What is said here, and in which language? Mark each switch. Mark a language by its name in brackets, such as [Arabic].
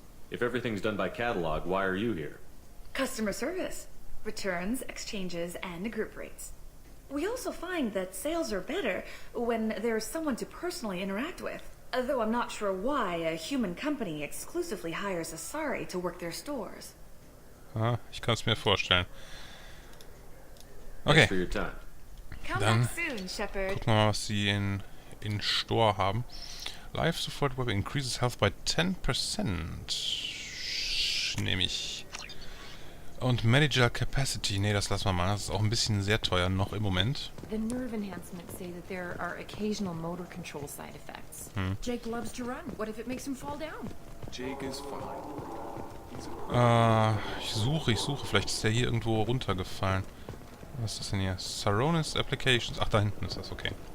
[English] If everything's done by catalog, why are you here? Customer service. Returns, exchanges, and group rates. We also find that sales are better when there's someone to personally interact with. Though I'm not sure why a human company exclusively hires Asari to work their stores. [German] Ah, ich kann es mir vorstellen. Okay. [English] Thanks for your time. [German] Dann [English] soon, Shepard. [German] gucken wir mal, was sie in Store haben. [English] Life Support Weapon increases health by 10%. [German] nehme ich. Und Medical Capacity, nee, das lassen wir mal. Das ist auch ein bisschen sehr teuer noch im Moment. [English] The nerve enhancements say that there are occasional motor control side effects. Jake loves to run. What if it makes him fall down? Jake is fine. [German] Ich suche. Vielleicht ist der hier irgendwo runtergefallen. Was ist das denn hier? Saronis Applications. Ach, da hinten ist das, okay.